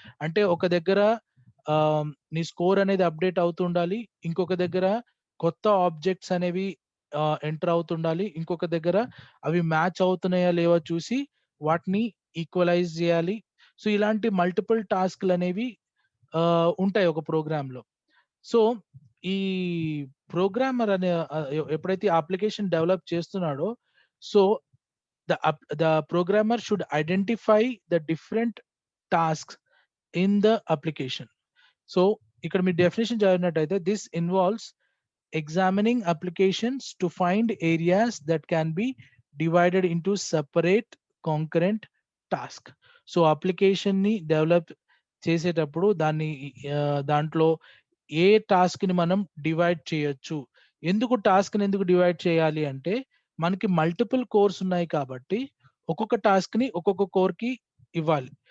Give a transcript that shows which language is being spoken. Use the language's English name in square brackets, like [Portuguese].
[Telugu] అంటే ఒక దగ్గర నీ స్కోర్ అనేది అప్‌డేట్ అవుతుండాలి. ఇంకొక దగ్గర కొత్త ఆబ్జెక్ట్స్ అనేవి ఎంటర్ అవుతుండాలి. ఇంకొక దగ్గర అవి మ్యాచ్ అవుతున్నాయా లేవా చూసి వాటిని ఈక్వలైజ్ జేయాలి. సో, ఇలాంటి మల్టిపుల్ టాస్క్‌లనేవి ఉంటాయి ఒక ప్రోగ్రామ్‌లో. సో, ఈ ప్రోగ్రామర్ అనే ఎప్పుడైతే అప్లికేషన్ డెవలప్ చేస్తున్నాడో, [English] So, the programmer should identify the different tasks in the application. So, [Telugu] ఇక్కడ మీరు definition చదివినట్టయితే [English] This involves examining applications to find areas that can be divided into separate concurrent task. [Telugu] So, అప్లికేషన్‌ని develop చేసేటప్పుడు దాంట్లో ఏ టాస్క్‌ని మనం divide చేయొచ్చు. ఎందుకు divide చేయాలి అంటే, మనకి మల్టిపుల్ కోర్స్ ఉన్నాయి కాబట్టి ఒక్కొక్క టాస్క్‌ని ఒక్కొక్క కోర్‌కి ఇవ్వాలి.